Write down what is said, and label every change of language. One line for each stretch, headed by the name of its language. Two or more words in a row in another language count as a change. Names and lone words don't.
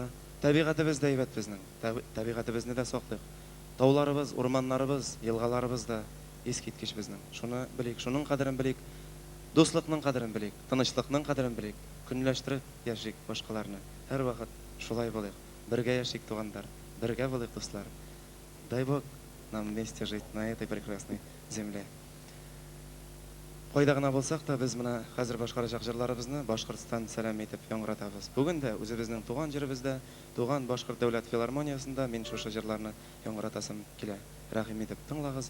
Tatar: Табигатыбыз да әйбәт безнең. Табигатыбызны да саклыйк. Тауларыбыз, урманнарыбыз, елгаларыбыз да искиткеч безнең. Шуны белик, шуның кадерен белик. Дуслыкның кадерен белик, тынычлыкның кадерен белик. Көнләштереп яшик башкаларны. Һәр вакыт шулай булыйк. Бергә яшик тугандар, бергә булыйк дуслар.
Russian: Дай Бог нам вместе жить на этой прекрасной земле.
Tatar: Кайда гына булсак та без менә хәзер башкарачак җырларыбызны Башкортстан сәлам әйтеп яңгыратабыз. Бүген дә үзебезнең туган җиребездә, туган Башкорт дәүләт филармониясында мин шушы җырларны яңгыратасым килә. Рәхим итеп тыңлагыз.